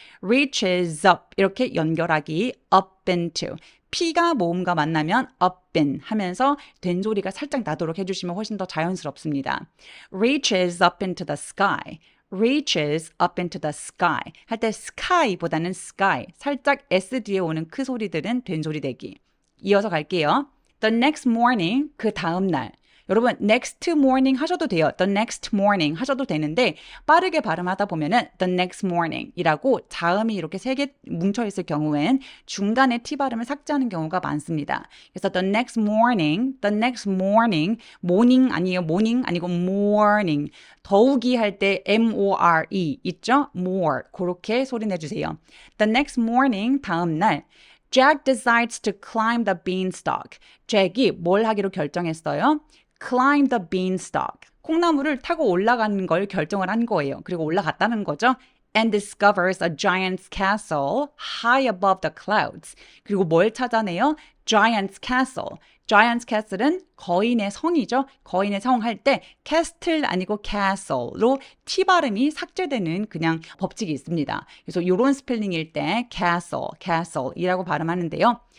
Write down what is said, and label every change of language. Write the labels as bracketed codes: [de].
[en] reaches up [ko] 이렇게 연결하기. [en] up into. [ko] P가 모음과 만나면 up in 하면서 된소리가 살짝 나도록 해주시면 훨씬 더 자연스럽습니다. [en] reaches up into the sky. reaches up into the sky [ko] 할 때 sky보다는 sky 살짝 s 뒤에 오는 크 소리들은 된소리 대기. 이어서 갈게요. [en] The next morning [ko] 그 다음 날. 여러분 next morning 하셔도 돼요. The next morning 하셔도 되는데 빠르게 발음하다 보면은 [en] the next morning [ko] 이라고 자음이 이렇게 세 개 뭉쳐 있을 경우엔 중간에 T 발음을 삭제하는 경우가 많습니다. 그래서 [en] the next morning morning [ko] 아니에요. morning 아니고 morning 더욱이 할 때 M-O-R-E 있죠? more 그렇게 소리 내주세요. [en] The next morning [ko] 다음 날 [en] Jack decides to climb the beanstalk. [ko] 잭이 뭘 하기로 결정했어요? [en] Climb the beanstalk. [ko] 콩나무를 타고 올라가는 걸 결정을 한 거예요. 그리고 올라갔다는 거죠. [en] And discovers a giant's castle high above the clouds. [ko] 그리고 뭘 찾아내요? [en] Giant's castle. [ko] Giant's castle은 거인의 성이죠. 거인의 성 할 때 castle 아니고 castle로 T 발음이 삭제되는 그냥 법칙이 있습니다. 그래서 이런 스펠링일 때 castle이라고 발음하는데요.